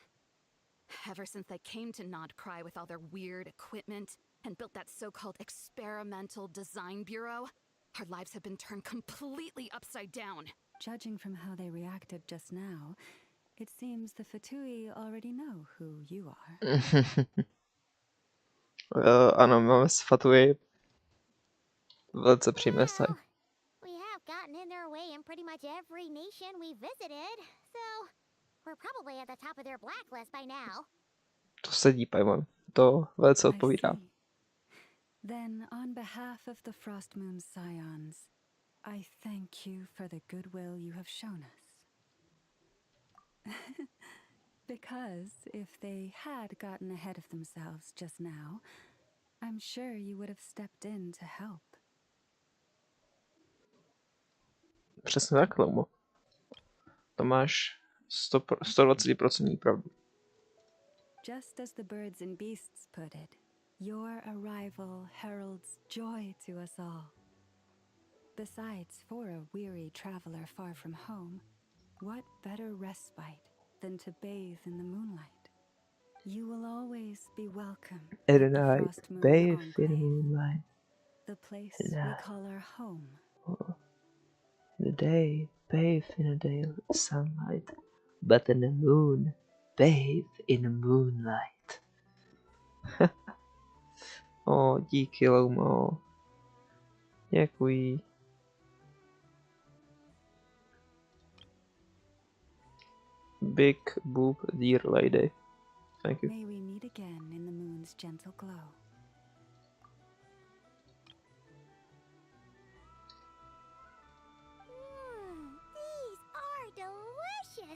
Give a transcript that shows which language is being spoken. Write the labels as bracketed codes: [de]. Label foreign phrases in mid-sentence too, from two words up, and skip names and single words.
[en] Ever since they came to Nodcry with all their weird equipment and built that so-called experimental design bureau, our lives have been turned completely upside down. Judging from how they reacted just now, it seems the Fatui already know who you are. [cs] Ano, máme s Fatui velice přímé vztahy. [en] We have gotten in their way in pretty much every nation we visited, so we're probably at the top of their blacklist by now. [cs] To sedí, Paimon. To velice [en] I [cs] odpovídá. [en] see. Then, on behalf of the Frostmoon Scions, I thank you for the goodwill you have shown us. Because if they had gotten ahead of themselves just now, I'm sure you would have stepped in to help. [cs] Přesně tak, Lomo. To máš 120% pravdu. [en] Just as the birds and beasts put it, your arrival heralds joy to us all. Besides, for a weary traveler far from home, what better respite than to bathe in the moonlight? You will always be welcome At the night, Frostmoon bathe in the Enclave, moonlight. the place At we night. call our home. In the day, bathe in the day sunlight. But in the moon, bathe in the moonlight. [cs] Díky, Lomo. Děkuji. [en] Big boob dear lady. Thank you. May we meet again in the moon's gentle glow. These are delicious.